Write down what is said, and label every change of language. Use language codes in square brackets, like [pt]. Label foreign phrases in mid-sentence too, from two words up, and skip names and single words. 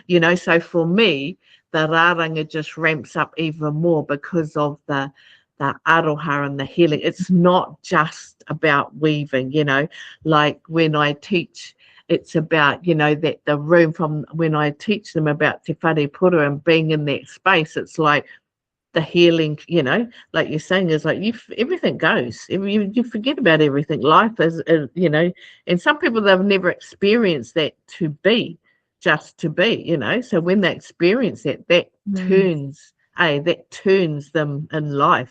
[en] You know, so for me, the raranga just ramps up even more because of the aroha and the healing. It's not just about weaving, you know, like when I teach, it's about, you know, that the room from when I teach them about [mi] te whare pura [en] and being in that space, it's like the healing, you know, like you're saying, is like everything goes. You forget about everything. Life is, you know, and some people, they've never experienced that to be, just to be, you know. So when they experience that, that turns them in life.